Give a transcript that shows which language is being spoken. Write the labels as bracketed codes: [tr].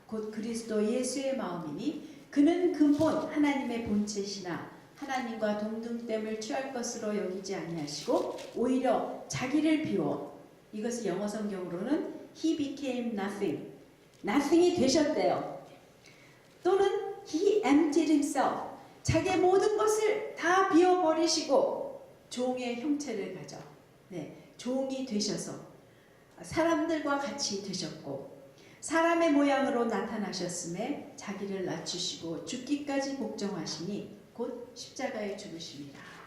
[ko] 곧 그리스도 예수의 마음이니 그는 근본 하나님의 본체시나 하나님과 동등됨을 취할 것으로 여기지 아니하시고 오히려 자기를 비워 이것을 영어 성경으로는 [en] He became nothing [ko] 이 되셨대요. [en] 또는 He emptied himself. [ko] 자기의 모든 것을 다 비워버리시고 종의 형체를 가져 종이 되셔서 사람들과 같이 되셨고 사람의 모양으로 나타나셨음에 자기를 낮추시고 죽기까지 복종하시니 곧 십자가에 죽으십니다.